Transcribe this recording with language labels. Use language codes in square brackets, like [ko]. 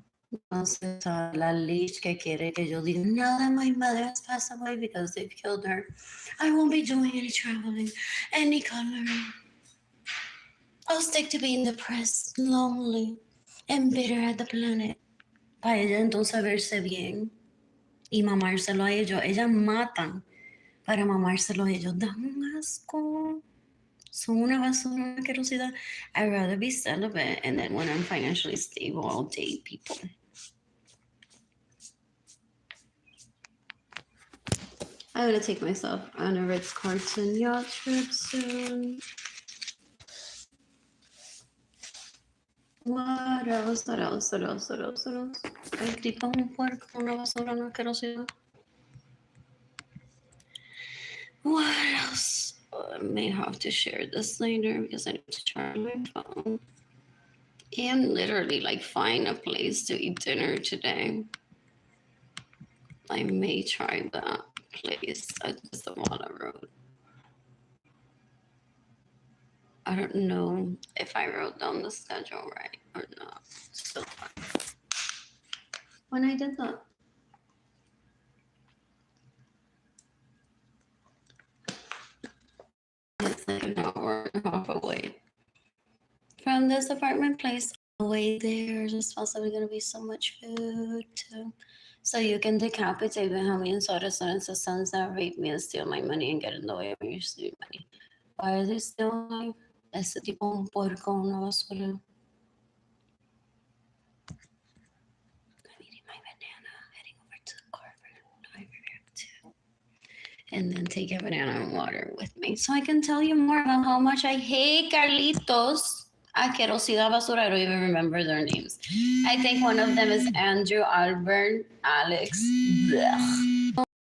[es] Entonces, la leash que quiere que yo diga, [en] now that my mother has passed away because they've killed her, I won't be doing any traveling, any coloring. I'll stick to being depressed, lonely, and bitter at the planet. [es] Para ella entonces verse bien y mamárselo a ellos. Ellas matan para mamárselo a ellos. Da un asco. Son una basura, una asquerosidad. [en] I'd rather be celibate, and then when I'm financially stable, I'll date people. I'm gonna take myself on a Ritz-Carlton yacht trip soon. What else? What else? What else? What else? What else? [es] El tipo es un puerco, una basura, una asquerosidad. [en] What else? I may have to share this later because I need to charge my phone. And literally, like, find a place to eat dinner today. I may try that place at the Zavala Road. I don't know if I wrote down the schedule right or not. Still fun. When I did that. It's like an hour and a half away from this apartment place. Away there, there's possibly gonna be so much food too. So you can decapitate Benjamin and Soros and the sons that rape me and steal my money and get in the way of your stupid money. Why are they still alive? [es] Ese tipo un puerco, una basura. [en] I'm eating my banana, heading over to the car for too. And then take a banana and water with me so I can tell you more about how much I hate Carlitos. [es] Asquerosidad basura, [en] I don't even remember their names. I think one of them is Andrew, Albert, Alex. Blech.